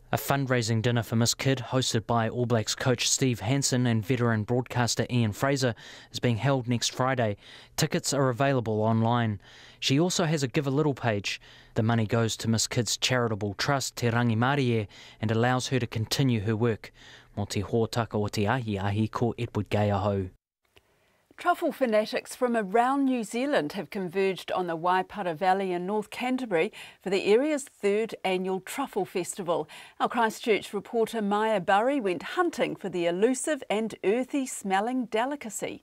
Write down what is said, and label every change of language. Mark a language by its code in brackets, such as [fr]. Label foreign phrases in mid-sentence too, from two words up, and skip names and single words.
[en] A fundraising dinner for Miss Kid, hosted by All Blacks coach Steve Hansen and veteran broadcaster Ian Fraser, is being held next Friday. Tickets are available online. She also has a Give a Little page. The money goes to Miss Kid's charitable trust, Te Rangi Mārie, and allows her to continue her work. [mi] Mō te hōtaka o te ahi ko Edward Gay aho. [en] Truffle fanatics from around New Zealand have converged on the Waipara Valley in North Canterbury for the area's third annual Truffle Festival. Our Christchurch reporter Maya Burry went hunting for the elusive and earthy smelling delicacy.